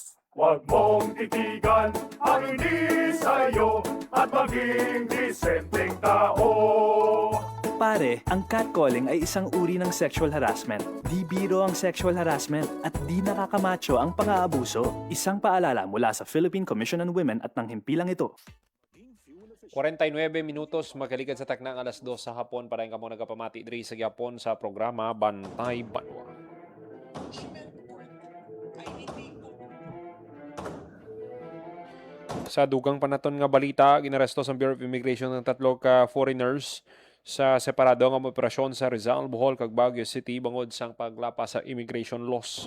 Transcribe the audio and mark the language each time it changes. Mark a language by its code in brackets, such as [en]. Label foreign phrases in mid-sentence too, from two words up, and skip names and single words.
[tl] Huwag mong titigan ang hindi sa'yo at maging disenteng tao. Pare, ang catcalling ay isang uri ng [en] sexual harassment. [tl] Di biro ang [en] sexual harassment [tl] at di nakakamacho ang pang-aabuso. Isang paalala mula sa Philippine Commission on Women at ng himpilang ito. [hil] 49 minutos magkaligad sa taknang alas 2 sa hapon para yung kamo nagapamati diri sa Gyapon sa programa Bantay Banwa. Sa dugang panaton nga balita, ginaresto sa Bureau of Immigration ng 3 ka foreigners sa separado nga operasyon sa Rizal, Bohol, kag Baguio City bangod sang paglapas sa [en] immigration laws.